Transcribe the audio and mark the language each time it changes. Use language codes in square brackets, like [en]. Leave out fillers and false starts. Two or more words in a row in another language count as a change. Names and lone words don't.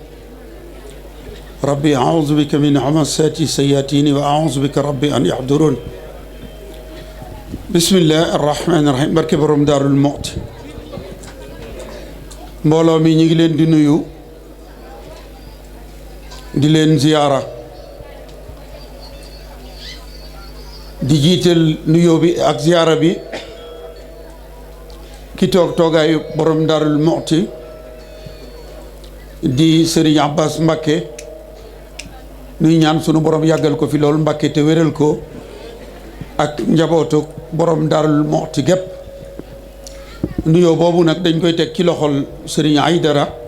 [ar] ربي أعوذ بك من همزات الشياطين وأعوذ بك ربي أن يحضرون بسم الله الرحمن الرحيم [wo] barke borom Daarul Muxti mbooloo mi ñu ngi leen di nuyu di leen ziyaara di jiital nuyoo bi ak ziyaara bi ki toog toogaayu borom Daarul Muxti di Serigne Abbas Mbakke nuy ñaan sunu borom yàggal ko fi loolu Mbakke te wéral ko ak njabootu borom Daarul Muxti gépp nuyoo boobu nag dañ koy teg ci loxol Serigne Aydara